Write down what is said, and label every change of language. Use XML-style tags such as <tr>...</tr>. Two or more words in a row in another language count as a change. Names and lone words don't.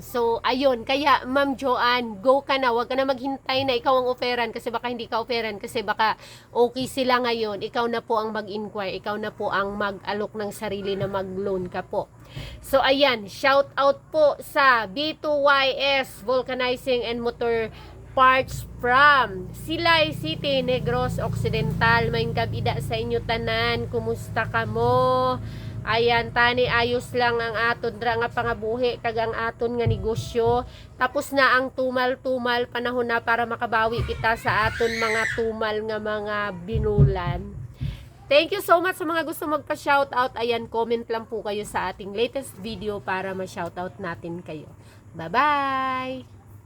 <tl>So ayun, kaya Ma'am Joanne, go ka na. Huwag ka na maghintay na ikaw ang offeran kasi baka hindi ka offeran kasi baka okay sila ngayon. Ikaw na po ang mag-inquire, ikaw na po ang mag-alok ng sarili na mag-loan ka po. So ayan, shout out po sa B2YS Vulcanizing and Motor Parts from Silay City, Negros Occidental.</tl> <hil>May kabida sa inyo tanan, kumusta ka mo? Ayan, tani ayos lang ang aton dra nga pangabuhi kag ang aton nga negosyo. Tapos na ang tumal-tumal, panahon na para makabawi kita sa aton mga tumal nga mga binulan.</hil> <en>Thank you so much</en> <tl>sa mga gusto magpa-shoutout. Ayan, comment lang po kayo sa ating latest video para ma-shoutout natin kayo.</tl> <en>Bye-bye!</en>